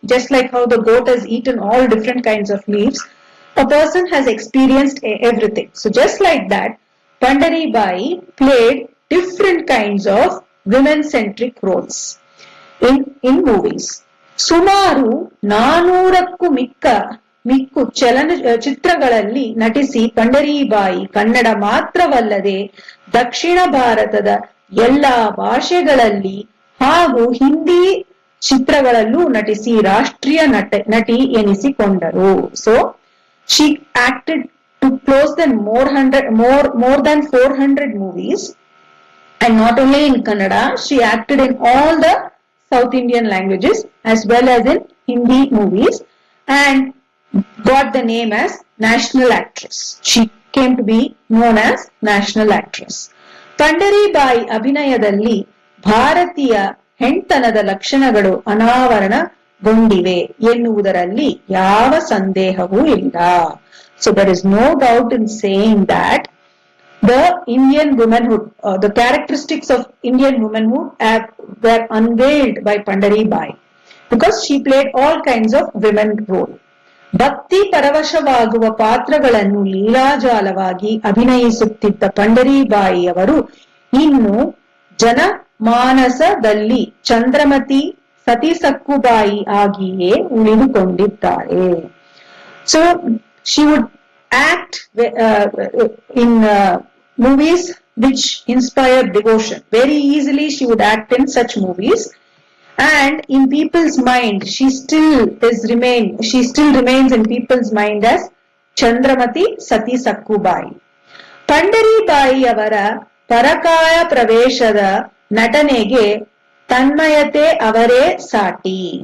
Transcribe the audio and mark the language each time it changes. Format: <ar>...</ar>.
<en>Just like how the goat has eaten all different kinds of leaves, a person has experienced everything. So just like that, Pandaribai played different kinds of women-centric roles in movies.</en> <kn>ಸುಮಾರು 400ಕ್ಕೂ ಮಿಕ್ಕು ಚಿತ್ರಗಳಲ್ಲಿ ನಟಿಸಿ ಪಂಡರೀಬಾಯಿ ಕನ್ನಡ ಮಾತ್ರವಲ್ಲದೆ ದಕ್ಷಿಣ ಭಾರತದ ಎಲ್ಲಾ ಭಾಷೆಗಳಲ್ಲಿ ಹಾಗೂ ಹಿಂದಿ ಚಿತ್ರಗಳಲ್ಲೂ ನಟಿಸಿ ರಾಷ್ಟ್ರೀಯ ನಟಿ ಎನಿಸಿಕೊಂಡರು.</kn> <en>So she acted to close than more than 400 movies, and not only in Kannada, she acted in all the South Indian languages as well as in Hindi movies, and got the name as national actress. She came to be known as national actress.</en> <kn>Pandari Bai ಅಭಿನಯದಲ್ಲಿ ಭಾರತೀಯ ಹೆಣ್ತನದ ಲಕ್ಷಣಗಳು ಅನಾವರಣಗೊಂಡಿವೆ ಎನ್ನುವುದರಲ್ಲಿ ಯಾವ ಸಂದೇಹವೂ ಇಲ್ಲ.</kn> <en>So there is no doubt in saying that the Indian womanhood, the characteristics of Indian womanhood were unveiled by Pandaribai, because she played all kinds of women role.</en> <kn>ಭಕ್ತಿ ಪರವಶವಾಗುವ ಪಾತ್ರಗಳನ್ನು ಲೀಲಾಜಾಲವಾಗಿ ಅಭಿನಯಿಸುತ್ತಿದ್ದ ಪಂಡರೀಬಾಯಿಯವರು ಇನ್ನು ಜನಮಾನಸದಲ್ಲಿ ಚಂದ್ರಮತಿ ಸತಿ ಸಕ್ಕುಬಾಯಿ ಆಗಿಯೇ ಉಳಿದುಕೊಂಡಿದ್ದಾರೆ.</kn> <en>So she would act in movies which inspired devotion. Very easily she would act in such movies, and in people's mind she still remains in people's mind as Chandramati Sati Sakkubai.</en> <kn>Pandaribai ಅವರ ಪರಕಾಯ ಪ್ರವೇಶದ ನಟನೆಗೆ ತನ್ಮಯತೆ ಅವರೇ ಸಾಟಿ.</kn>